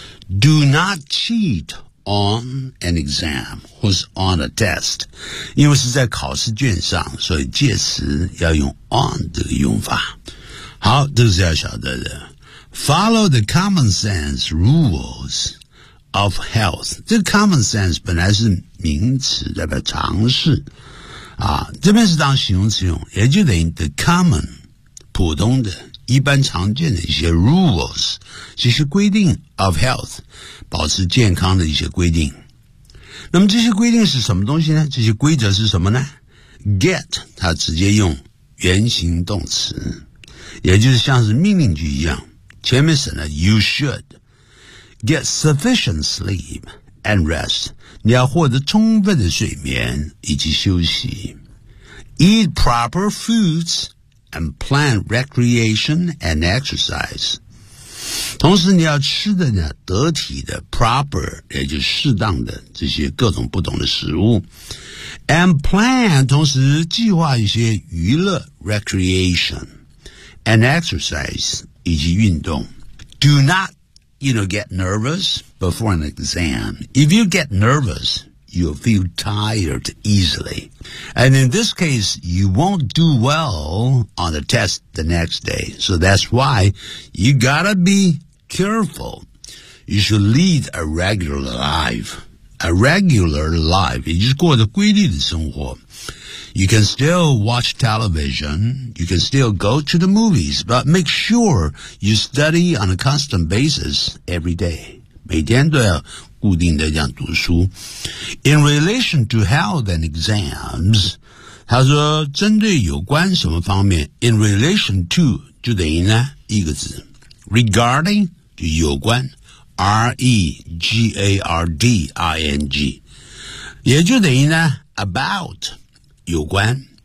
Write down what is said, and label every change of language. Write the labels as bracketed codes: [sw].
[en] Do not cheat on an exam, [zh] 或是 [en] on a test. [zh] 因为是在考试卷上，所以介词要用 on 这个用法。好，这是要晓得的。 [en] Follow the common sense rules of health. [zh] 这个 common sense 本来是名词，代表常识。啊，这边是当形容词用，也就等于 [en] the common [zh] 普通的一般常见的一些 rules 这些规定 of health 保持健康的一些规定。那么这些规定是什么东西呢？这些规则是什么呢？get 它直接用原形动词，也就是像是命令句一样，前面省了 [en] you should get sufficient sleep and rest， [zh] 你要获得充分的睡眠以及休息。 [en] Eat proper foods and plan recreation and exercise. [zh] 同时你要吃的呢得体的 proper， 也就是适当的这些各种不同的食物。 [en] And plan， [zh] 同时计划一些娱乐 [en] recreation and exercise [zh] 以及运动。 [en] Do not, you know, get nervous. Before an exam, if you get nervous, you'll feel tired easily. And in this case, you won't do well on the test the next day. So that's why you gotta be careful. You should lead a regular life. A regular life. [zh] 也就是过着规律的生活。 [en] You can still watch television, you can still go to the movies, but make sure you study on a constant basis every day. [zh] 每天都要固定的这样读书。 [en] In relation to health and exams, [zh] 他说针对有关什么方面， [en] in relation to [zh] 就等于呢一个字， [en] regarding [zh] 就有关， [en] regarding， [zh] 也就等于呢 [en] about [zh] 有关。